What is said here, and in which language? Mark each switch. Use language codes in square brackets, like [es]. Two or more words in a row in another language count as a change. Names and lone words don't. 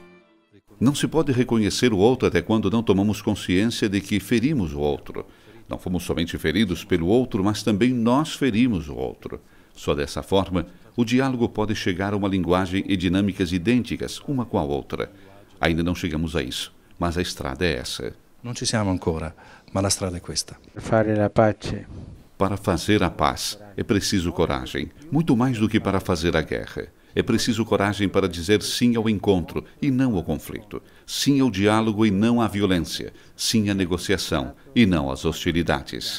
[pt] Não se pode reconhecer o outro até quando não tomamos consciência de que ferimos o outro. Não fomos somente feridos pelo outro, mas também nós ferimos o outro. Só dessa forma, o diálogo pode chegar a uma linguagem e dinâmicas idênticas, uma com a outra. Ainda não chegamos a isso, mas a estrada é essa. [it] Não ci siamo ancora, ma la strada è questa. [pt] Para fazer a paz, é preciso coragem, muito mais do que para fazer a guerra. É preciso coragem para dizer sim ao encontro e não ao conflito, sim ao diálogo e não à violência, sim à negociação e não às hostilidades.